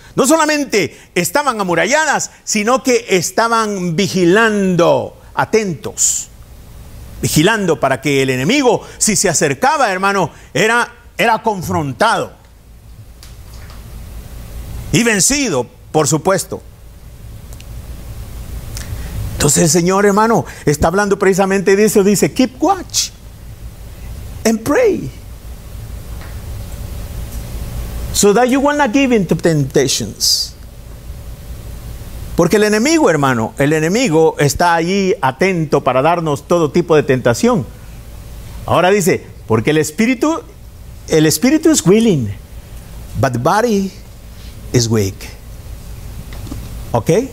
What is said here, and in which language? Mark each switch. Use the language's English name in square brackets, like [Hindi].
[Spanish] No solamente estaban amuralladas, sino que estaban vigilando, atentos, vigilando para que el enemigo, si se acercaba, hermano, era confrontado y vencido, por supuesto. Entonces el Señor, hermano, está hablando precisamente de eso. Dice, [English] keep watch and pray, so that you will not give in to temptations. [Spanish] Porque el enemigo, hermano, el enemigo está allí atento para darnos todo tipo de tentación. Ahora dice, porque el espíritu es [English] willing, but the body is weak. ¿Ok?